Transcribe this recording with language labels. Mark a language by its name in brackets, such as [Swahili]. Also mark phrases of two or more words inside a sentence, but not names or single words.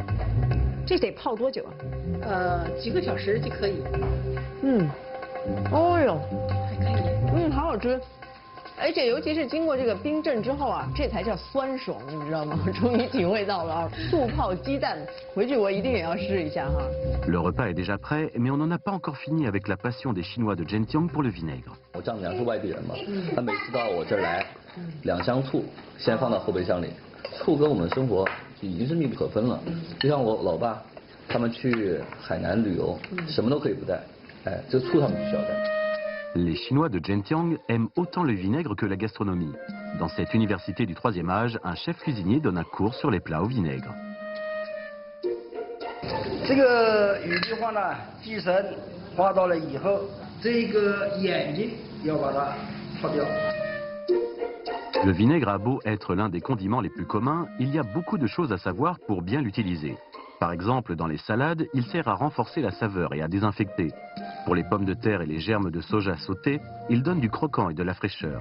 [Chinese] 这得泡多久啊？几个小时就可以。哦哟，还可以。好好吃。而且尤其是经过这个冰镇之后啊，这才叫酸爽，你知道吗？我终于体会到了啊，醋泡鸡蛋，回去我一定也要试一下哈。 [French] Le repas est déjà prêt, mais on n'en a pas encore fini avec la passion des Chinois de Zhenjiang pour le vinaigre. [Chinese] 我丈母娘是外地人嘛，她每次到我这儿来，2箱醋先放到后备箱里，醋跟我们生活已经是密不可分了。就像我老爸，他们去海南旅游，什么都可以不带，哎，这醋他们必须要带。 [French] Les Chinois de Zhenjiang aiment autant le vinaigre que la gastronomie. Dans cette université du 3e âge, un chef cuisinier donne un cours sur les plats au vinaigre. [Chinese] 这个有句话呢，鸡神画到了以后，这个眼睛要把它擦掉。 [French] Le vinaigre a beau être l'un des condiments les plus communs, il y a beaucoup de choses à savoir pour bien l'utiliser. Par exemple, dans les salades, il sert à renforcer la saveur et à désinfecter. Pour les pommes de terre et les germes de soja sautés, il donne du croquant et de la fraîcheur.